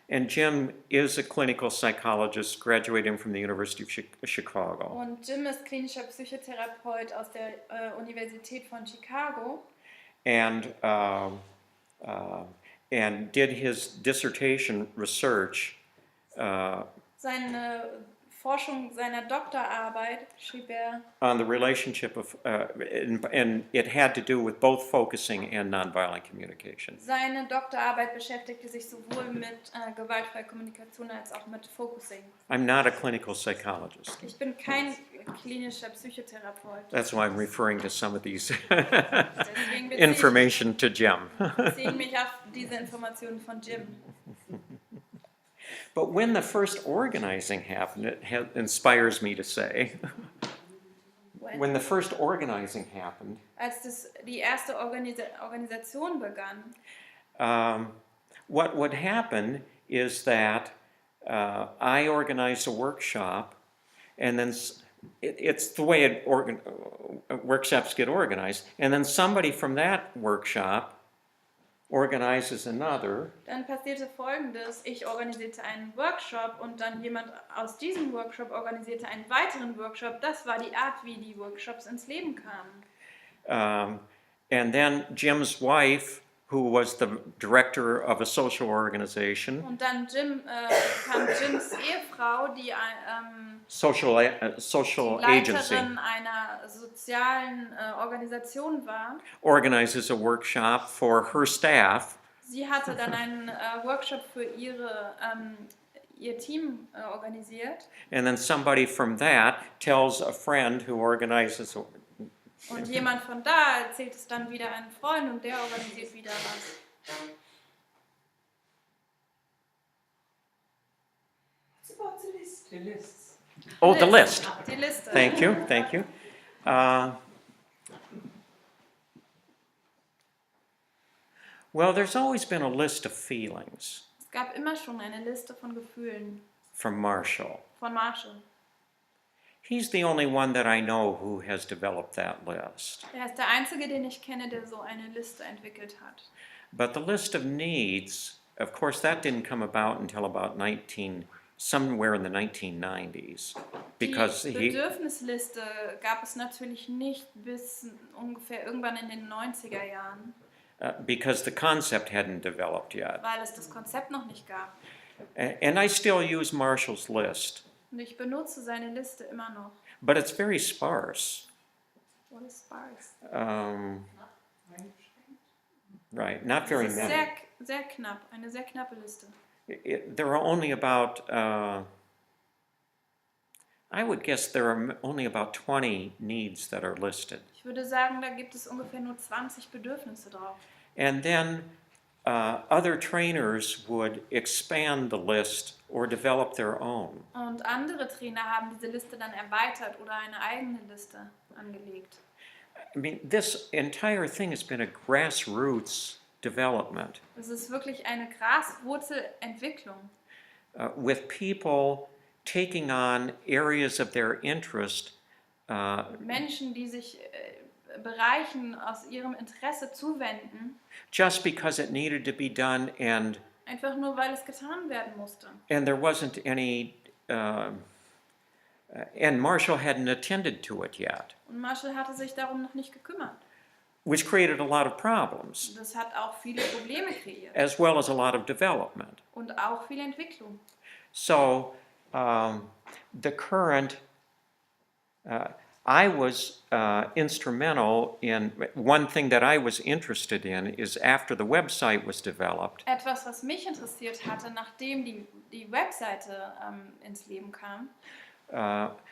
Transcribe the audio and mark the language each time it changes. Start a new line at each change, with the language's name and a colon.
English: And Jim is a clinical psychologist graduating from the University of Chicago.
German: Und Jim ist klinischer Psychotherapeut aus der Universität von Chicago.
English: And did his dissertation research
German: Seine Forschung seiner Doktorarbeit schrieb
English: on the relationship of, and it had to do with both focusing and nonviolent communication.
German: Seine Doktorarbeit beschäftigte sich sowohl mit gewaltfreier Kommunikation als auch mit Focusing.
English: I'm not a clinical psychologist.
German: Ich bin kein klinischer Psychotherapeut.
English: That's why I'm referring to some of these
German: Deswegen
English: information to Jim.
German: beziehe ich mich auf diese Informationen von Jim.
English: But when the first organizing happened, it inspires me to say, when the first organizing happened,
German: Als die erste Organisation begann,
English: what would happen is that I organized a workshop, and then it's the way workshops get organized, and then somebody from that workshop organizes another.
German: dann passierte Folgendes. Ich organisierte einen Workshop und dann jemand aus diesem Workshop organisierte einen weiteren Workshop. Das war die Art, wie die Workshops ins Leben kamen.
English: And then Jim's wife, who was the director of a social organization,
German: Und dann kam Jims Ehefrau, die
English: social agency,
German: Leiterin einer sozialen Organisation war.
English: organizes a workshop for her staff.
German: Sie hatte dann einen Workshop für ihr Team organisiert.
English: And then somebody from that tells a friend who organizes.
German: Und jemand von da erzählt es dann wieder einem Freund und der organisiert wieder was.
English: It's about the list.
German: Die Lists.
English: Oh, the list.
German: Die Liste.
English: Thank you, thank you. Well, there's always been a list of feelings
German: Es gab immer schon eine Liste von Gefühlen
English: from Marshall.
German: von Marshall.
English: He's the only one that I know who has developed that list.
German: Er ist der Einzige, den ich kenne, der so eine Liste entwickelt hat.
English: But the list of needs, of course, that didn't come about until about somewhere in the 1990s. Because
German: Die Bedürfnisliste gab es natürlich nicht bis ungefähr irgendwann in den 90er Jahren,
English: because the concept hadn't developed yet.
German: weil es das Konzept noch nicht gab.
English: And I still use Marshall's list,
German: Und ich benutze seine Liste immer noch.
English: but it's very sparse. What is sparse? Right, not very
German: Es ist
English: many.
German: sehr knapp, eine sehr knappe Liste.
English: There are only about, I would guess there are only about 20 needs that are listed.
German: Ich würde sagen, da gibt es ungefähr nur 20 Bedürfnisse drauf.
English: And then other trainers would expand the list or develop their own.
German: Und andere Trainer haben diese Liste dann erweitert oder eine eigene Liste angelegt.
English: I mean, this entire thing has been a grassroots development
German: Es ist wirklich eine Graswurzelentwicklung.
English: with people taking on areas of their interest
German: Menschen, die sich Bereichen aus ihrem Interesse zuwenden,
English: just because it needed to be done, and
German: einfach nur weil es getan werden musste.
English: there wasn't any, and Marshall hadn't attended to it yet,
German: Und Marshall hatte sich darum noch nicht gekümmert.
English: which created a lot of problems,
German: Das hat auch viele Probleme kreiert
English: as well as a lot of development.
German: und auch viel Entwicklung.
English: So the current, I was instrumental in, one thing that I was interested in is after the website was developed,
German: Etwas, was mich interessiert hatte, nachdem die Webseite ins Leben kam,